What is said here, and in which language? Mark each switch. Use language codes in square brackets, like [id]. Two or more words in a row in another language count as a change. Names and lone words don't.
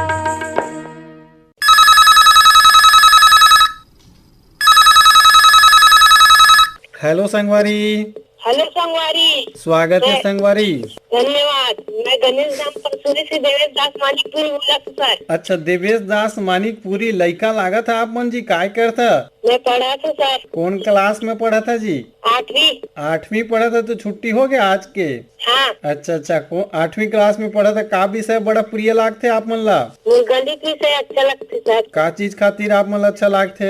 [hne] हेलो संगवारी। हेलो संगवारी। स्वागत है संगवारी। धन्यवाद। मैं गणेश धाम परसुरी से देवेश दास मानिकपुरी बोला सर। अच्छा देवेश दास मानिकपुरी, लड़का लागत है आप मन जी, काय करता? मैं पढ़ा था सर। कौन क्लास में पढ़ा था जी? 8वीं। 8वीं पढ़ा था, तो छुट्टी हो गया आज के? हाँ। अच्छा अच्छा, 8वीं क्लास में पढ़ा था। का विषय बड़ा प्रिय लागते आप मन ला? गणित विषय अच्छा लगते सर। का चीज खातिर आप मन ला अच्छा लागते?